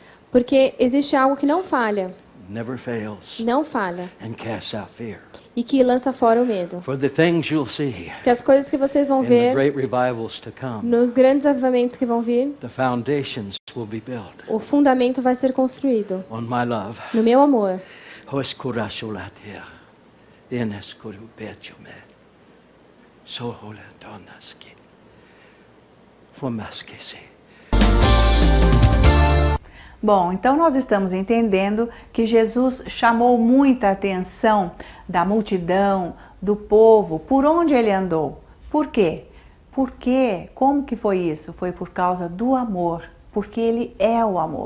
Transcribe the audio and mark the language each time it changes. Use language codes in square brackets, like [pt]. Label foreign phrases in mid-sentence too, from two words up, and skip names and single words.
[pt] porque existe algo que não falha, não falha, [en] and casts out fear. [pt] e que lança fora o medo. [en] For the things you'll see [pt] Que as coisas que vocês vão [en] in the [pt] ver [en] great revivals to come, [pt] nos grandes avivamentos que vão vir, [en] the foundations will be built [pt] o fundamento vai ser construído [en] on my love. [pt] no meu amor. Hoeskurashulatia, ineskurubechume, soholetonaski, fumaskesi. Bom, então nós estamos entendendo que Jesus chamou muita atenção da multidão, do povo, por onde ele andou. Por quê? Porque, como que foi isso? Foi por causa do amor, porque ele é o amor.